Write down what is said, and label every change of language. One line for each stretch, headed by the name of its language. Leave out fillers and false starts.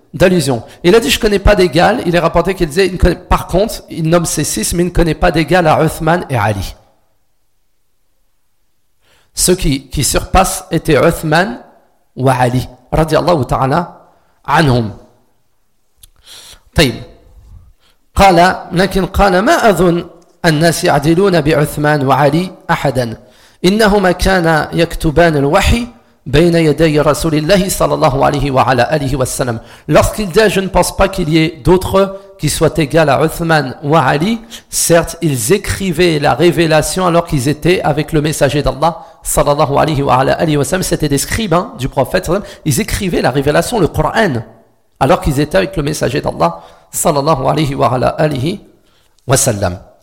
French: Il a dit, je connais pas d'égal. Il est rapporté qu'il disait, par contre, il nomme ses six, mais il ne connaît pas d'égal à Uthman et Ali. Ceux qui surpassent étaient Uthman ou Ali, radiallahu ta'ala, anhum.
Arabic: طيب. قال لكن قال ما أظن الناس يعدلون بعثمان وعلي أحدا إنهما كانا يكتبان الوحي بين يدي رسول الله صلى الله عليه وعلى آله وسلم.
French: Lorsqu'il dit je ne pense pas qu'il y ait d'autres qui soient égaux à Uthman ou Ali, certes ils écrivaient la révélation alors qu'ils étaient avec le messager d'Allah
Arabic: صلى الله عليه وعلى آله وسلم.
French: C'était des scribes hein, du prophète. Ils écrivaient la révélation, le Coran, alors qu'ils étaient avec le messager d'Allah, sallallahu alayhi wa ala alihi wa sallam.